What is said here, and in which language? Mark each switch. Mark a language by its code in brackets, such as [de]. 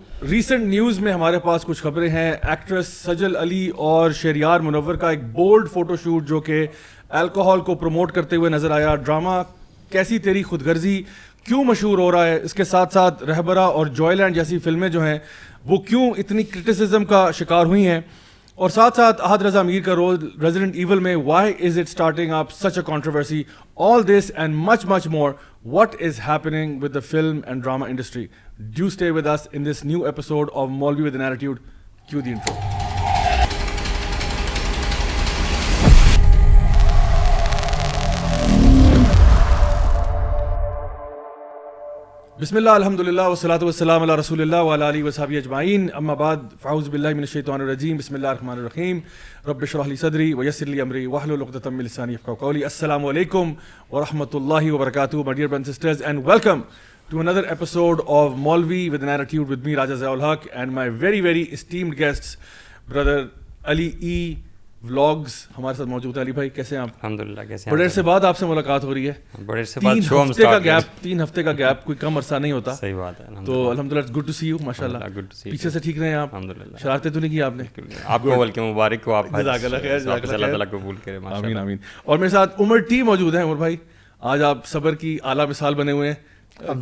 [ur] Recent news میں ہمارے پاس کچھ خبریں ہیں. ایکٹریس سجل علی اور شہریار منور کا ایک بولڈ فوٹو شوٹ جو کہ الکوہول کو پروموٹ کرتے ہوئے نظر آیا. ڈرامہ کیسی تیری خود غرضی کیوں مشہور ہو رہا ہے, اس کے ساتھ ساتھ رہبرا اور جوائے لینڈ جیسی فلمیں جو ہیں وہ کیوں اتنی کرٹیسزم کا شکار ہوئی ہیں, اور ساتھ ساتھ احد رضا میر کا رول ریزیڈنٹ ایول میں, [en] Why is it starting up such a controversy. All this and much, much more. What is happening with the film and drama industry? Do stay with us in this new episode of Maulvi with an Attitude. Cue the intro. [ar] بسم اللہ الحمدللہ والصلاۃ والسلام علی رسول اللہ وعلی آلہ وصحبہ اجمعین. اما بعد فاعوذ باللہ من الشیطان الرجیم. بسم اللہ الرحمن الرحیم. رب اشرح لی صدری ویسر لی امری واحلل عقدۃ من لسانی یفقہوا قولی. [en] السلام علیکم ورحمۃ اللہ وبرکاتہ, my dear brothers and sisters, and welcome to another episode of Maulvi with an Attitude with me, Raja Ziaul Haq, and my very, very esteemed guests, brother Ali E Vlogs [ur] ہمارے ساتھ موجود ہیں. علی بھائی کیسے ہیں آپ؟ الحمدللہ. کیسے ہیں؟ بڑے سے بعد آپ سے ملاقات ہو رہی ہے. بڑے سے بعد شو ہم سٹارٹ کیا. 3 ہفتے کا گیپ کوئی کم عرصہ نہیں ہوتا. صحیح بات ہے. تو الحمدللہ [en] Good to see you. [ur] ماشاءاللہ پیچھے سے ٹھیک رہے ہیں آپ. الحمدللہ. شرارتیں تو نہیں کی آپ نے؟ آپ کو بلکہ مبارک ہو. آپ جزاک اللہ خیر. اللہ تعالیٰ قبول کرے. آمین آمین. اور میرے ساتھ عمر ٹی موجود ہیں. عمر بھائی آج آپ صبر کی اعلیٰ مثال بنے ہوئے ہیں.